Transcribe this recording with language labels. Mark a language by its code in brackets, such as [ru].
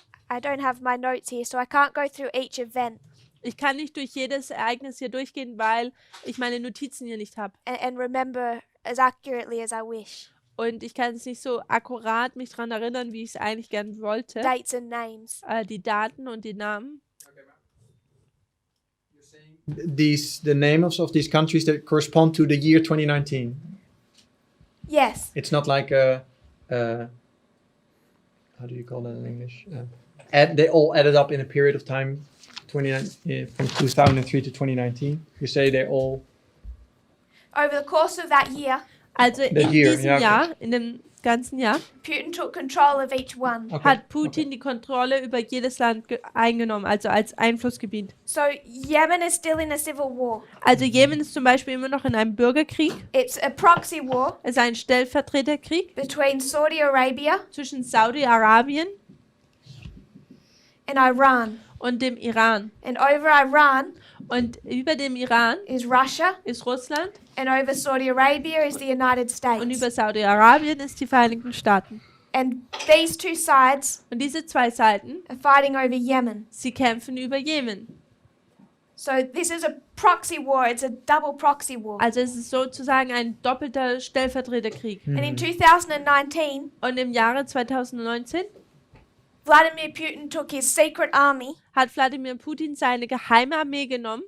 [en] I don't have my notes here, so I can't go through each event [de] Ich kann nicht durch jedes Ereignis hier durchgehen, weil ich meine Notizen hier nicht habe. [en] and remember as accurately as I wish. [de] Und ich kann es nicht so akkurat mich daran erinnern, wie ich es eigentlich gern wollte. [en] Dates and names. [de] Die Daten und die Namen. [en] The names of these countries that correspond to the year 2019. Yes. It's not like how do you call that in English? They all added up in a period of time, from 2003 to 2019. You say they all. Over the course of that year, [de] Also in [en] year, [de] diesem ja, okay. Jahr, in dem ganzen Jahr, [en] Putin took control of each one. Okay. [de] hat Putin die Kontrolle über jedes Land eingenommen, also als Einflussgebiet. [en] So Yemen is still in a civil war. [de] Also Jemen ist zum Beispiel immer noch in einem Bürgerkrieg. [en] It's a proxy war [de] Es ist ein Stellvertreterkrieg [en] between Saudi Arabia [de] zwischen Saudi-Arabien [en] and Iran. [de] und dem Iran. [en] And over Iran [de] Und über dem Iran [en] is Russia, [de] ist Russland [en] and over Saudi Arabia is the United [de] und [en] States. [de] über Saudi-Arabien ist die Vereinigten Staaten. [en] And these two sides [de] Und diese zwei Seiten, [en] are fighting over Yemen. [de] sie kämpfen über Jemen. [en] So this is a proxy war. It's a double proxy war. [de] Also es ist sozusagen ein doppelter Stellvertreterkrieg. [en] And in 2019, [de] Und im Jahre 2019 [en] Vladimir Putin took his secret army. [de] hat Wladimir Putin seine geheime Armee genommen,